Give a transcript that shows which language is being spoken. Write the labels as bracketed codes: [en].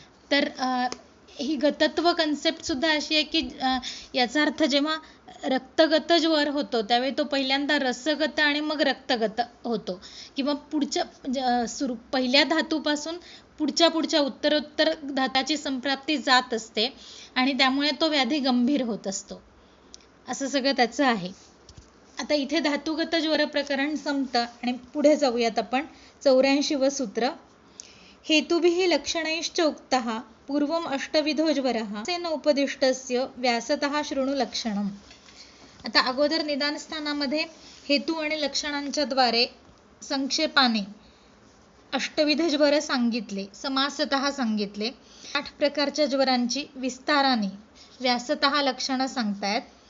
[mr] तर ही गतत्व कन्सेप्ट सुद्धा अशी आहे की याचा अर्थ जेव्हा रक्तगत ज्वर होतो त्यावेळी तो पहिल्यांदा रसगत आणि मग रक्तगत होतो, किंवा पहिल्या धातूपासून पुढच्या उत्तरोत्तर धाताची संप्राप्ती जात असते आणि त्यामुळे तो व्याधी गंभीर होत असतो. असं सगळं त्याचं आहे. आता इथे धातुगत ज्वर प्रकरण संपतं आणि पुढे जाऊयात आपण. 84व सूत्र. [sa] हेतुभिः लक्षणैश्च उक्तः पूर्वम अष्टविधो ज्वरः तेन उपदिष्टस्य व्यासतः शृणु लक्षणम्. [mr] आता अगोदर निदान स्थानामध्ये हेतू आणि लक्षणांच्या द्वारे संक्षेपाने अष्टविध ज्वर सांगितले, समासतः सांगितले. 8 प्रकारच्या ज्वरांची विस्ताराने व्यासतः लक्षणं सांगतायत.